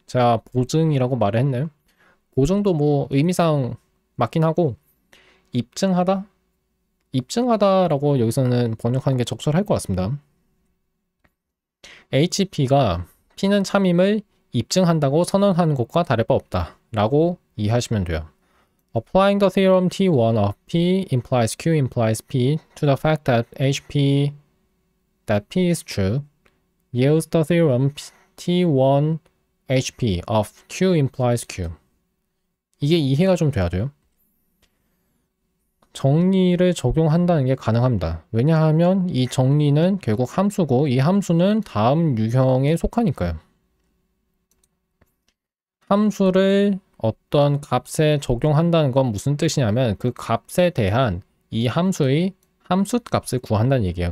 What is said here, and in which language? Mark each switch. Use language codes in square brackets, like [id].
[ko] 제가 보증이라고 말을 했네요. 보증도 뭐 의미상 맞긴 하고, 입증하다? 입증하다라고 여기서는 번역하는 게 적절할 것 같습니다. HP가 P는 참임을 입증한다고 선언하는 것과 다를 바 없다 라고 이해하시면 돼요. [en] Applying the theorem T1 of P implies Q implies P to the fact that P is true yields the theorem T1 HP of Q implies Q. [ko] 이게 이해가 좀 돼야 돼요. 정리를 적용한다는 게 가능합니다. 왜냐하면 이 정리는 결국 함수고 이 함수는 다음 유형에 속하니까요. 함수를 어떤 값에 적용한다는 건 무슨 뜻이냐면 그 값에 대한 이 함수의 함수값을 구한다는 얘기예요.